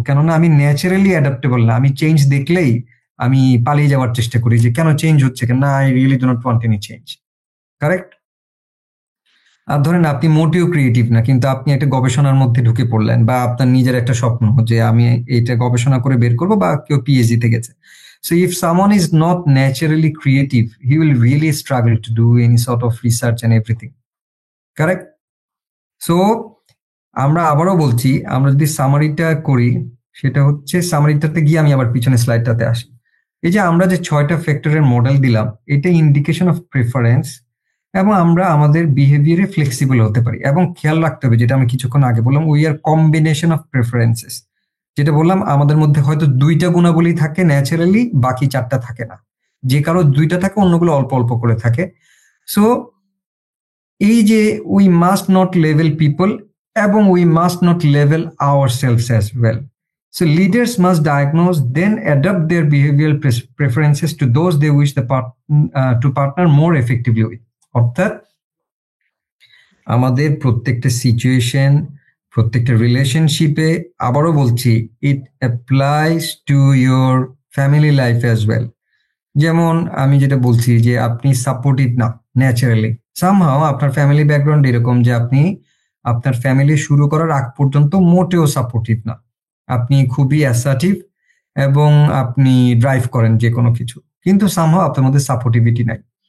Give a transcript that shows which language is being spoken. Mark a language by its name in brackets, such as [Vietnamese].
[Bangla] কেননা আমি naturally adaptable না, আমি চেঞ্জ দেখলেই আমি পালিয়ে যাওয়ার চেষ্টা করি যে কেন চেঞ্জ হচ্ছে, কেন [English] I really do not want any change. [Bangla] Correct? আর ধরেন আপনি মোটেও ক্রিয়েটিভ না, কিন্তু আপনি একটা গবেষণার মধ্যে ঢুকে পড়লেন, বা আপনার নিজের একটা স্বপ্ন যে আমি এটা গবেষণা করে বের করবো, বা কেউ পিএইচডি তে গেছে। [English] So if someone is not naturally creative, he will really struggle to do any sort of research and everything. Correct? [Bangla] So আমরা আবারও বলছি, আমরা যদি সামারিটা করি, সেটা হচ্ছে সামারিটাতে গিয়ে আমি আবার পিছনে স্লাইডটাতে আসি। এই যে আমরা যে 6টা ফ্যাক্টরের মডেল দিলাম, এটা ইন্ডিকেশন অফ প্রেফারেন্স, এবং আমরা আমাদের বিহেভিয়ারে ফ্লেক্সিবল হতে পারি। এবং খেয়াল রাখতে হবে, যেটা আমি কিছুক্ষণ আগে বললাম, [English] We are combination of preferences. [Bangla] যেটা বললাম, আমাদের মধ্যে হয়তো 2টা গুণাবলী থাকে ন্যাচারালি, বাকি 4টা থাকে না। যে কারো 2টা থাকে, অন্যগুলো অল্প অল্প করে থাকে। সো এই যে [English] we must not level people, [Bangla] এবং [English] We must not level ourselves as well. So leaders must diagnose, then adapt their behavioral preferences to those they wish to partner more effectively with. [Bangla] অর্থাৎ আমাদের প্রত্যেকটা situation, প্রত্যেকটা রিলেশনশিপে, আবারও বলছি, [English] It applies to your family life as well. [Bangla] যেমন আমি যেটা বলছি যে আপনি সাপোর্টিভ না ন্যাচারালি, সামহাও আপনার ফ্যামিলি ব্যাকগ্রাউন্ড এরকম যে আপনি আপনার ফ্যামিলি শুরু করার আগ পর্যন্ত মোটেও সাপোর্টিভ না, আপনি খুবই অ্যাসার্টিভ এবং আপনি ড্রাইভ করেন যে কোনো কিছু, কিন্তু সামহাও আপনার মধ্যে সাপোর্টিভিটি নাই।